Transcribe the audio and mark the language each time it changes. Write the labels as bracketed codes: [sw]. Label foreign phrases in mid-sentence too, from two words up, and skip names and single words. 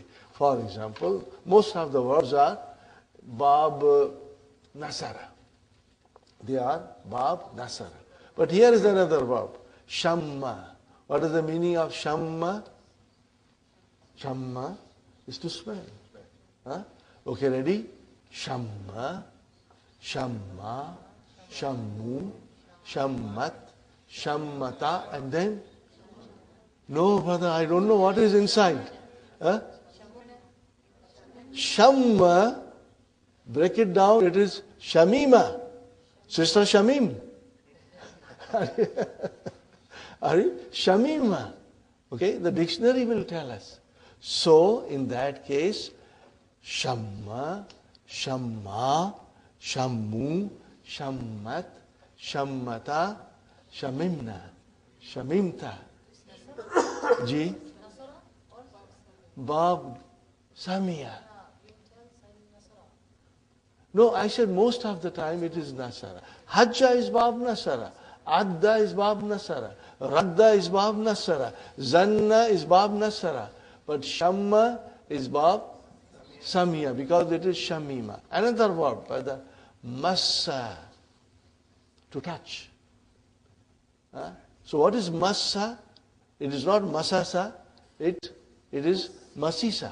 [en] For example, most of the verbs are [ar] باب نصر. [en] They are [ar] باب نصر. [en] But here is another verb, shamma. What is the meaning of shamma? Shamma is to smell. Okay, ready? [ar] شمّ شمّا شمّوا شمّت شمّتا, [en] and then? No, brother, I don't know what is inside. Shamma, break it down, it is shamima. Sister Shamim. Are you? Shamima. Okay, the dictionary will tell us. So, in that case, [ar] شمّ شمّا شمّوا شمّت شمّتا شممنا شممتَ. Ji? باب سمع. [en] No, I said most of the time it is Nasara. Hajja is [ar] باب نصر. [en] Adda is [ar] باب نصر. [en] Radda is [ar] باب نصر. [en] Zanna is [ar] باب نصر. [en] But Shamma is [ar] باب سمع [en] because it is Shamima. Another word, brother, Massa, to touch. So what is Massa? It is not Masasa, it is Masisa.